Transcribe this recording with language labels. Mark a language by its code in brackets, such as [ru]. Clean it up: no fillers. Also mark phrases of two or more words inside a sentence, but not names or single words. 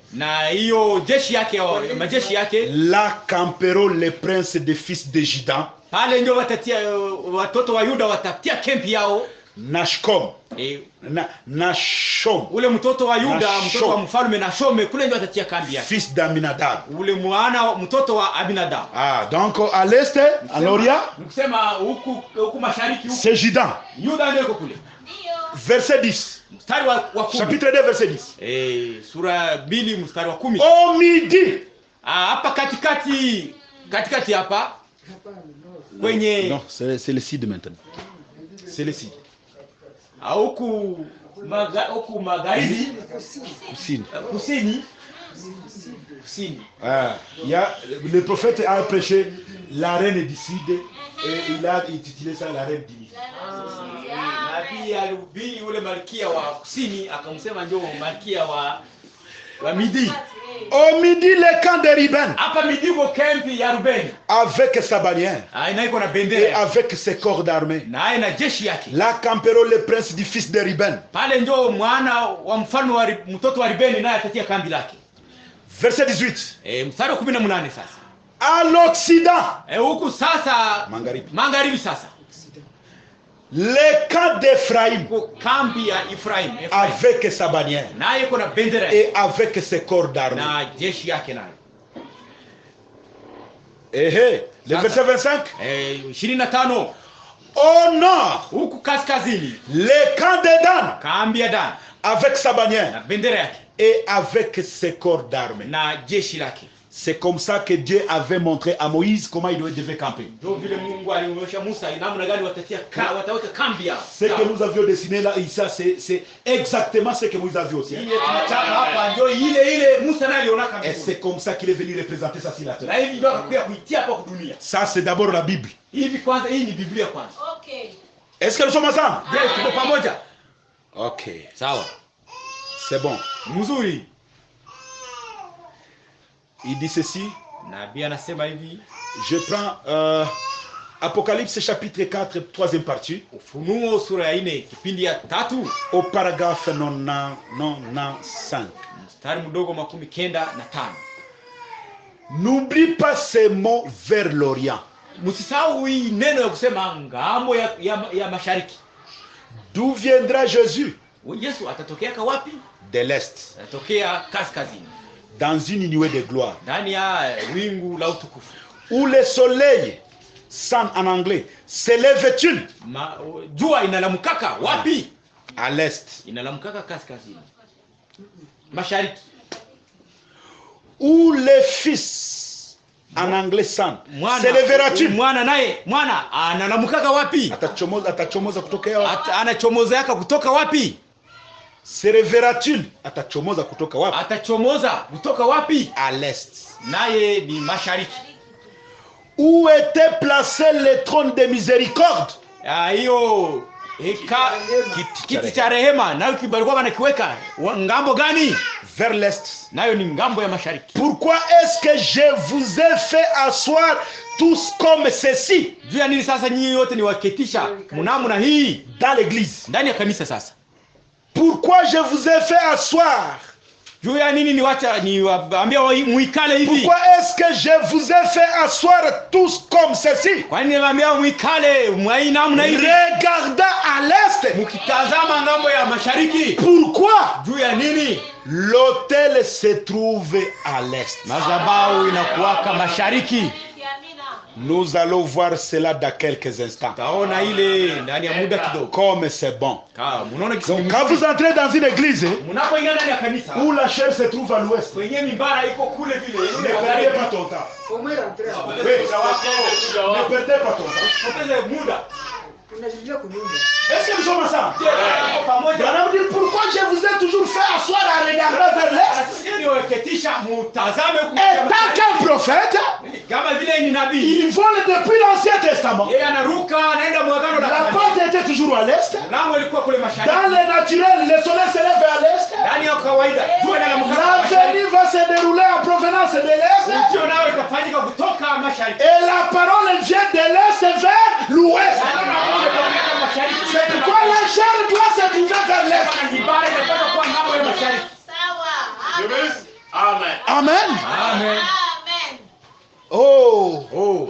[sw] na hiyo jeshi yake majeshi yake. [fr] là camperont les princes des fils de Juda, [sw] Pale ndio watatia watoto wa Yuda watatia kempi yao. Nashcom, Nashom, Ule mtoto wa Yuda, Nashom. mtoto wa mfalme Nashome, kule ndio atatia kambi yake. [fr] fils d'Aminadab. [sw] Ule mwana mtoto wa Abinadab. [fr] Ah, donc à l'est, à l'Orient, [sw] Nikusema huku mashariki huku [fr] c'est Juda. [sw] Yuda ndio iko kule. [fr] Verset 10. [sw] Mstari wa 10. [fr] Chapitre 2, verset 10. [sw] Sura 2 mstari wa 10. [fr] Au midi. [sw] Hapa katikati hapa kwenye [fr] Non, c'est le sud maintenant. C'est le sud. [sw] huku magharibi Kusini. kusini. [fr] Ah, le prophète a prêché la reine du sud et il a intitulé ça la reine du midi. [sw] Nabii alihubiri ule malkia wa kusini akamsema ndio malkia wa midi. [fr] Au midi, le camp de Ruben [sw] Hapa midi kwa kambi ya Rubeni. [fr] avec sa bannière [sw] Ina iko na [fr] et [sw] bendera [fr] avec ses corps d'armée. [sw] na ina jeshi yake. [fr] Là camperont les princes du fils de Ruben. [sw] Pale ndio mwana wa mfalme wa mtoto wa Rubeni naye atatia kambi lake. [fr] Verset 18. [sw] Mstari wa 18 sasa. [fr] À l'Occident, [sw] Huku sasa magharibi sasa. [fr] le camp d'Ephraïm [sw] Kwa kambi ya Efraim [fr] avec sa bannière [sw] naye iko na bendera [fr] et avec ses corps d'armée. [sw] na jeshi yake nayo. [fr] Le verset 25. 25 Au nord, [sw] huku kaskazini [fr] le camp de Dan [sw] kambi ya Dan [fr] avec sa [sw] na [fr] bannière [sw] bendera yake [fr] et avec ses corps d'armée. [sw] na jeshi lake. [fr] C'est comme ça que Dieu avait montré à Moïse comment il devait camper. [sw] Ndio vile Mungu alionyesha Musa namna gani wataweka kambi yao. [fr] Ce que nous avions dessiné là, ici, c'est exactement ce que Moïse a vu aussi. [sw] Ile tunachapa hapa ndio ile Musa naye aliona kambi. [fr] Et c'est comme ça qu'il est venu représenter ça sur la [sw] Na [fr] terre. [sw] hivi ndio akakuja kuitia hapa kwa dunia. [fr] Ça, c'est d'abord la Bible. [sw] Hivi kwanza hii ni Biblia kwanza. [fr] Okay. Est-ce que nous sommes ensemble? [sw] Je, tuko pamoja? [fr] Ok, [sw] Sawa. [fr] c'est bon. [sw] Mzuri. [fr] Il dit ceci. [sw] Nabii anasema hivi. [fr] Je prends Apocalypse chapitre 4, troisième partie. [sw] Ufunuo sura ya 4 kipindi ya 3 [fr] Au paragraphe 95. [sw] mstari mdogo 95. [fr] N'oublie pas ces mots vers l'Orient. [sw] Msisahau hii neno ya kusema ngambo ya mashariki. [fr] D'où viendra Jésus? [sw] Yesu atatokea wapi? [fr] De l'Est. [sw] Atatokea kaskazini. [fr] Dans une nuée de gloire. [sw] Ndani ya wingu la utukufu. [fr] Où le soleil, sun en anglais, se lève-t-il? [sw] Jua inalamkaka wapi? [fr] À l'Est. [sw] Inalamkaka kaskazini. Mashariki. [fr] Où le fils, en anglais sun, se lèvera-t-il? [sw] Mwana analamkaka wapi? Atachomoza kutoka wapi? Anachomoza yaka kutoka wapi? [fr] Se lèvera-t-il? [sw] Atachomoza kutoka wapi? Atachomoza kutoka wapi? [fr] À l'Est. [sw] Naye ni mashariki. [fr] Où était placé le trône de miséricorde? [sw] Hiyo kiti cha rehema nayo kibalikuwa wanakiweka ngambo gani? [fr] Vers l'Est. [sw] Nayo ni ngambo ya mashariki. [fr] Pourquoi est-ce que je vous ai fait asseoir tous comme ceci? [sw] Juu ya nini sasa nyinyi yote ni waketisha mnamna hii [fr] dans l'église? [sw] Ndani ya kanisa sasa. [fr] Pourquoi je vous ai fait asseoir? [sw] Juu ya nini niwaambia muikale hivi? [fr] Pourquoi est-ce que je vous ai fait asseoir tous comme ceci? [sw] Kwa nini niwaambia muikale mwaina mna hivi? [fr] Regardez à l'est l'ouest. [sw] mukitazama ngambo ya mashariki. [fr] Pourquoi? [sw] Juu ya nini? [fr] L'autel se trouve à l'est. [sw] Madhabahu inakuwaka mashariki. [fr] Nous allons voir cela dans quelques instants. [sw] Taona ile ndani ya muda kidogo. [fr] Comme c'est bon. [sw] Munaona [fr] Donc, quand vous entrez dans une église [sw] munapoingia ndani ya kanisa [fr] où la chair se trouve à l'ouest, [sw] kwenye mimbara iko kule vile, [fr] ne perdez pas ton temps. Au moins rentrer. Oui, ne perdez pas ton temps. [sw] Poteze muda. Unajilia kunyumba. [fr] Est-ce que nous sommes ensemble? [sw] Tuko pamoja. [fr] Alors, dire pourquoi je vous ai toujours fait asseoir à regarder vers l'est? [sw] Sisi niwaketisha mutazame [fr] Et tant qu'un prophète, [sw] kama vile ni nabii. [fr] il vole depuis l'Ancien Testament. [sw] Yeye anaruka anaenda mwagano [fr] La la porte était toujours à l'est. [sw] lango ilikuwa kule mashariki. [fr] Dans le naturel, le soleil se lève à l'est. [sw] Ndani ya kawaida jua linamkata mashariki. [fr] L'avenir va se dérouler en provenance de l'est. [sw] Ujio nao itafanyika kutoka mashariki. [fr] Et la parole vient de l'est vers l'ouest. C'est pourquoi la chair doit se trouver vers l'est. Amen. Amen. Amen. Oh, Oh.